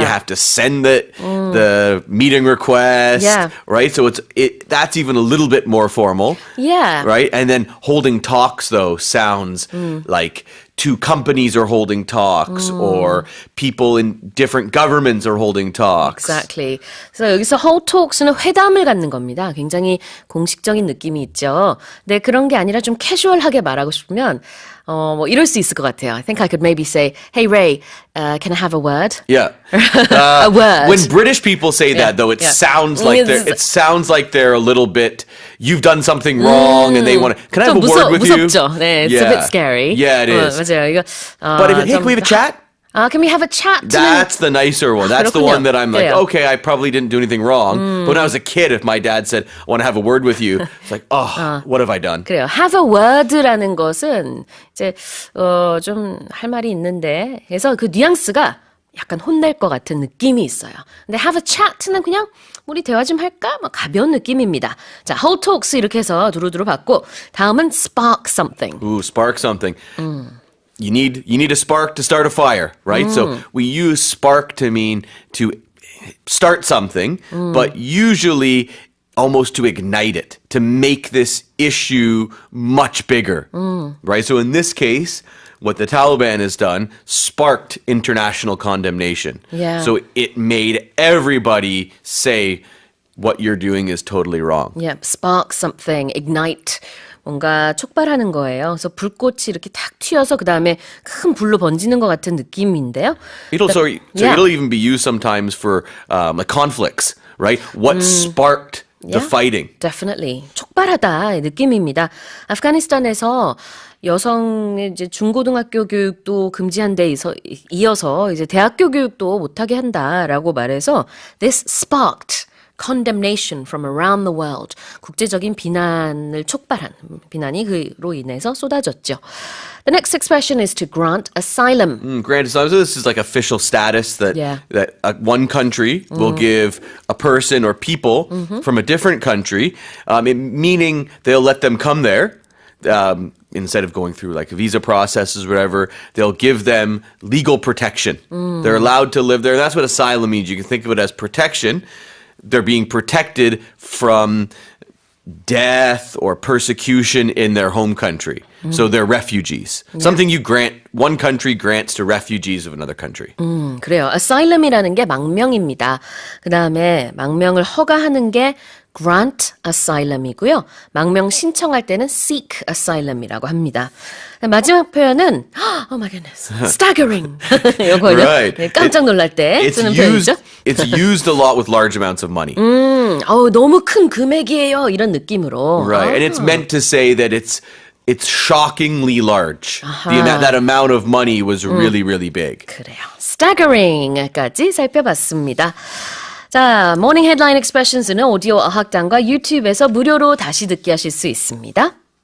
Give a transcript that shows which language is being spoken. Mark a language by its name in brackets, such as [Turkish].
[English] You have to send the meeting request. Yeah. Right? So that's even a little bit more formal. Yeah. Right? And then holding talks, though, sounds like two companies are holding talks or people in different governments are holding talks. Exactly. [Korean] 그래서 여기서 hold talks는 회담을 갖는 겁니다. 굉장히 공식적인 느낌이 있죠. 근데 그런 게 아니라 좀 캐주얼하게 말하고 싶으면 뭐 이럴 수 있을 것 같아요. [English] I think I could maybe say, "Hey Ray, can I have a word?" Yeah. A word. When British people say that, though, it yeah. sounds like they're a little bit. You've done something wrong, and they want to. Can I have a word with you? [Korean] 무섭죠. 네, [English] it's a bit scary. Yeah, it is. [Korean] 맞아요. 이거. [English] But if hey, can we have a chat? Can we have a chat? That's the nicer one. That's the [Korean] 그렇군요. [English] one that I'm like, [Korean] 그래요. [English] okay, I probably didn't do anything wrong. But when I was a kid, if my dad said, I want to have a word with you, it's like, what have I done? [Korean] 그래요. Have a word라는 것은 이제 좀 할 말이 있는데, 그래서 그 뉘앙스가 약간 혼낼 것 같은 느낌이 있어요. 근데 have a chat는 그냥 우리 대화 좀 할까? 뭐 가벼운 느낌입니다. 자, hold talks 이렇게 해서 두루두루 받고 다음은 spark something. [English] Ooh, spark something. You need a spark to start a fire, right? So we use spark to mean to start something, but usually almost to ignite it, to make this issue much bigger, right? So in this case, what the Taliban has done sparked international condemnation. Yeah. So it made everybody say what you're doing is totally wrong. Yeah, spark something, ignite. [Korean] 뭔가 촉발하는 거예요. 그래서 불꽃이 이렇게 탁 튀어서 그 다음에 큰 불로 번지는 것 같은 느낌인데요. [English] It'll even be used sometimes for like conflicts, right? What sparked the fighting? Definitely. [Korean] 촉발하다 느낌입니다. 아프가니스탄에서 여성의 이제 중고등학교 교육도 금지한 데 이어서 이제 대학교 교육도 못하게 한다라고 말해서 [English] this sparked condemnation from around the world. [Korean] 국제적인 비난을 촉발한 비난이 그로 인해서 쏟아졌죠. [English] The next expression is to grant asylum. Grant asylum. So this is like official status that one country will give a person or people from a different country, meaning they'll let them come there. Instead of going through like visa processes or whatever, they'll give them legal protection. They're allowed to live there. That's what asylum means. You can think of it as protection. They're being protected from death or persecution in their home country. So they're refugees. Something one country grants to refugees of another country. [Korean] 그래요. asylum이라는 게 망명입니다. 그 다음에 망명을 허가하는 게 grant asylum이고요. 망명 신청할 때는 seek asylum이라고 합니다. 마지막 표현은 [English] oh my goodness, [Korean] staggering. 이거요. [English] Right. [Korean] 깜짝 놀랄 때 쓰는 표현이죠. [English] It's used a lot with large amounts of money. [Korean] 너무 큰 금액이에요. 이런 느낌으로. [English] Right. And it's meant to say that it's shockingly large. That amount of money was really, really big. [Korean] 그래요. staggering까지 살펴봤습니다. 자, 모닝 헤드라인 익스프레션스는 오디오 어학당과 유튜브에서 무료로 다시 듣기 하실 수 있습니다.